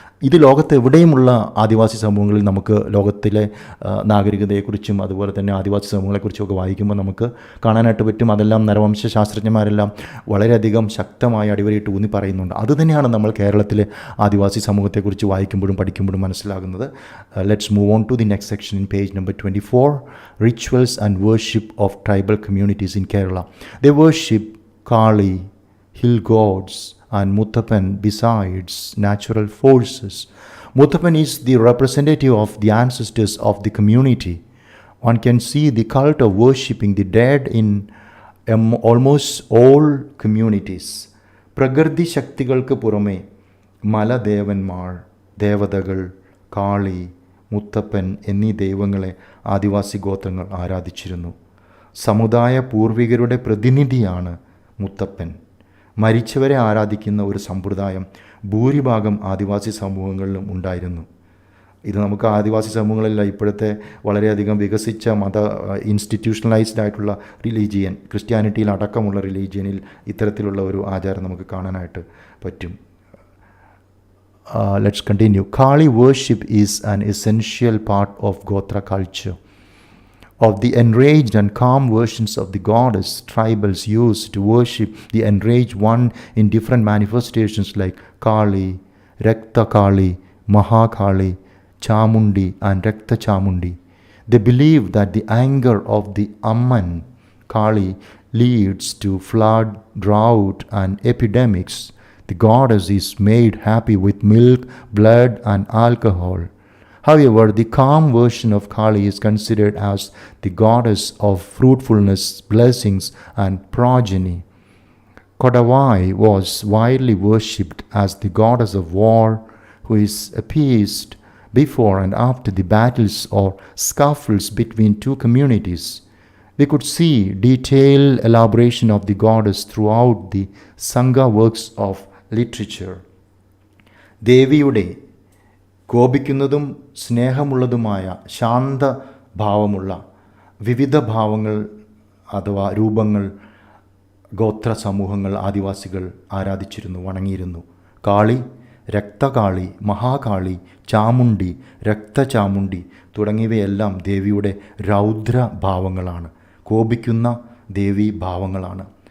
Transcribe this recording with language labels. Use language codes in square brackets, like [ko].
[ml] ഇത് ലോകത്ത് എവിടെയുമുള്ള ആദിവാസി സമൂഹങ്ങളിൽ നമുക്ക് ലോകത്തിലെ നാഗരികതയെക്കുറിച്ചും അതുപോലെ തന്നെ ആദിവാസി സമൂഹങ്ങളെക്കുറിച്ചുമൊക്കെ വായിക്കുമ്പോൾ നമുക്ക് കാണാനായിട്ട് പറ്റും. അതെല്ലാം നരവംശ ശാസ്ത്രജ്ഞന്മാരെല്ലാം വളരെയധികം ശക്തമായി അടിവരയിട്ട് ഊന്നി പറയുന്നുണ്ട്. അതുതന്നെയാണ് നമ്മൾ കേരളത്തിലെ ആദിവാസി സമൂഹത്തെക്കുറിച്ച് വായിക്കുമ്പോഴും പഠിക്കുമ്പോഴും മനസ്സിലാകുന്നത്. [en] Let's move on to the next section in page number 24. Rituals and worship of tribal communities in Kerala. They worship Kali, hill gods, and Muthappan besides natural forces. Muthappan is the representative of the ancestors of the community. One can see the cult of worshipping the dead in almost all communities. [ml] പ്രകൃതി ശക്തികൾക്ക് പുറമെ മലദേവന്മാർ, ദേവതകൾ, കാളി, മുത്തപ്പൻ എന്നീ ദൈവങ്ങളെ ആദിവാസി ഗോത്രങ്ങൾ ആരാധിച്ചിരുന്നു. സമുദായ പൂർവികരുടെ പ്രതിനിധിയാണ് മുത്തപ്പൻ. മരിച്ചവരെ ആരാധിക്കുന്ന ഒരു സമ്പ്രദായം ഭൂരിഭാഗം ആദിവാസി സമൂഹങ്ങളിലും ഉണ്ടായിരുന്നു. ഇത് നമുക്ക് ആദിവാസി സമൂഹങ്ങളിലെ ഇപ്പോഴത്തെ വളരെയധികം വികസിച്ച ഇൻസ്റ്റിറ്റ്യൂഷണലൈസ്ഡ് ആയിട്ടുള്ള റിലീജിയൻ, ക്രിസ്ത്യാനിറ്റിയിൽ അടക്കമുള്ള റിലീജിയനിൽ ഇത്തരത്തിലുള്ള ഒരു ആചാരം നമുക്ക് കാണാനായിട്ട് പറ്റും. [en] Let's continue. Kali worship is an essential part of Gotra culture. Of the enraged and calm versions of the goddess, tribals used to worship the enraged one in different manifestations like Kali, Rakta Kali, Mahakali, Chamundi, and Rakta Chamundi. They believe that the anger of the Amman, Kali, leads to flood, drought, and epidemics. The goddess is made happy with milk, blood, and alcohol. However, the calm version of Kali is considered as the goddess of fruitfulness, blessings, and progeny. Kodavai was widely worshipped as the goddess of war, who is appeased before and after the battles or scuffles between two communities. We could see detailed elaboration of the goddess throughout the Sangha works of literature. [ml] ദേവിയുടെ കോപിക്കുന്നതും സ്നേഹമുള്ളതുമായ ശാന്തഭാവമുള്ള വിവിധ ഭാവങ്ങൾ അഥവാ രൂപങ്ങൾ ഗോത്ര സമൂഹങ്ങൾ ആദിവാസികൾ ആരാധിച്ചിരുന്നു, വണങ്ങിയിരുന്നു. കാളി, രക്തകാളി, മഹാകാളി, ചാമുണ്ടി, രക്തചാമുണ്ടി തുടങ്ങിയവയെല്ലാം ദേവിയുടെ രൗദ്രഭാവങ്ങളാണ്, കോപിക്കുന്ന ദേവീ ഭാവങ്ങളാണ്.